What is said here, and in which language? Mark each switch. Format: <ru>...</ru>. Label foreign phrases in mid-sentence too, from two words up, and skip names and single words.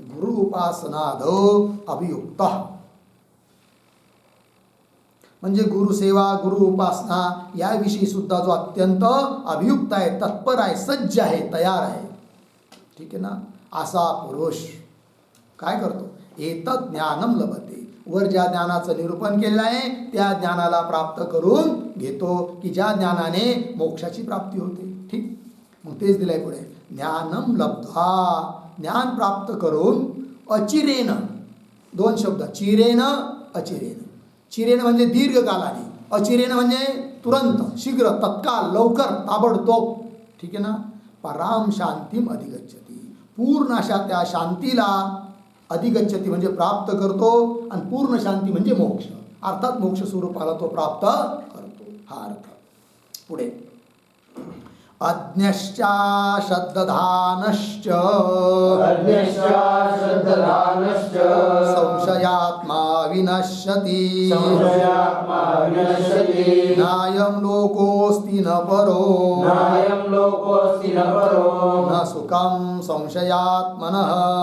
<sa>गुरु उपासनाद अभियुक्त.</sa> <mr>म्हणजे गुरुसेवा गुरु उपासना याविषयी सुद्धा जो अत्यंत अभियुक्त आहे, तत्पर आहे, सज्ज आहे, तयार आहे, ठीक आहे ना, असा पुरुष काय करतो,</mr> <sa>एतत् ज्ञानम लभते,</sa> <mr>वर ज्या ज्ञानाचं निरूपण केलं आहे त्या ज्ञानाला प्राप्त करून घेतो, की ज्या ज्ञानाने मोक्षाची प्राप्ती होते. ठीक, मग तेच दिलंय पुढे,</mr> <sa>ज्ञानम लब्धा,</sa> <mr>ज्ञान प्राप्त करून अचिरेन, दोन शब्द,</mr> <sa>चिरेन अचिरेन.</sa> <mr>चिरेन म्हणजे दीर्घकालाने, अचिरेन म्हणजे तुरंत, शीघ्र, तत्काल, लवकर, ताबडतोब, ठीक आहे ना.</mr> <sa>पराम शांतीम अधिगच्छती,</sa> <mr>पूर्ण अशा त्या शांतीला अधिगच्छती म्हणजे प्राप्त करतो, आणि पूर्ण शांती म्हणजे मोक्ष, अर्थात मोक्ष स्वरूपाला तो प्राप्त करतो, हा अर्थ.</mr> <sa>पुढे अज्ञश्चा श्रद्धानश्च संशयात्मा विनश्यति नायं लोकोऽस्ति न परो न सुखं संशयात्मनः.</sa>